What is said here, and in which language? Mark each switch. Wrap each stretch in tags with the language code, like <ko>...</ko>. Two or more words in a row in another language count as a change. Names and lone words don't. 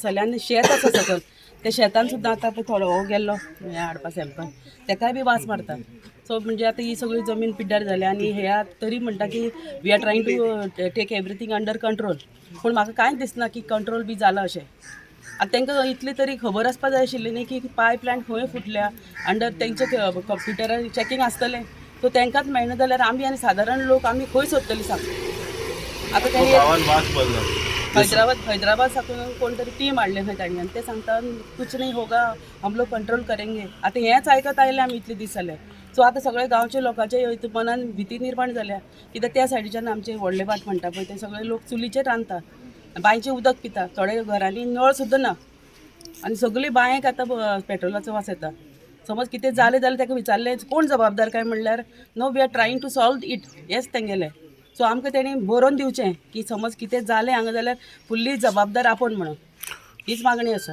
<kok>जाले आनी शेत आसा सकयल त्या शेतान सुद्दां आतां पळय थोडो हो गेल्लो हें हाडपा सॅम्पल तेकाय बी वास मारता सो म्हणजे आतां ही सगळी जमीन पिड्ड्यार जाली आनी हे तरी म्हणटा की</kok> <en>we are trying to take everything under control</en> <kok>पूण म्हाका कांयच दिसना की कंट्रोल बी जाला अशें आतां तांकां इतली तरी खबर आसपा जाय आशिल्ली न्ही की पायप लायन खंय फुटल्या अंडर तेंचे कंप्युटरार चॅकींग आसतलें सो तांकांच मेळना जाल्यार आमी आनी सादारण लोक आमी खंय सोदतलीं सांग आतां तेणी हैदराबाद साकून कोण तरी टीम हाडले खंय तांणी आनी ते सांगता</kok> <hi>कुछ नहीं होगा हम लोग कंट्रोल करेंगे</hi> <kok>आतां हेंच आयकत आयले आमी इतले दीस जाले सो आतां सगळे गांवचे लोकांचे मनान भीती निर्माण जाल्या कित्याक त्या सायडीच्यान आमचे व्हडले भाट म्हणटा पळय ते सगळे लोक चुलीचेर रांदता बांयचें उदक पिता थोडे घरांनी नळ सुद्दां ना आनी सगळी बांयक आतां पेट्रोलाचो वास येता समज कितें जालें जाल्यार ताका विचारलें कोण जबाबदार काय म्हणल्यार</kok> <en>no we are trying to solve it</en> <kok>हेच तेंगेलें सो आमकां तेणी बरोवन दिवचें की समज कितें जालें हांगा जाल्यार फुल्ली जबाबदार आपूण म्हणून हीच मागणी आसा</kok>